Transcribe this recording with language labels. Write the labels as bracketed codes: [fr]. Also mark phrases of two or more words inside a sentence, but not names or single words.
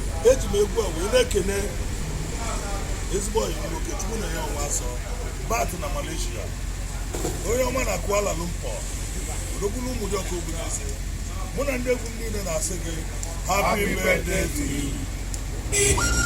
[ig] Eji m egwu a wee na-ekene ezigbo ọyị m nwoke, Chukwu na ya nwa nsọ. Bat na Malaysia. Onye ọma na Kuala Lumpur, odogwu na ụmụ dị ọkụ obodo ise. Mụ na ndị egwu m niile na-asị gị, [en] Happy Happy birthday birthday to to you. you.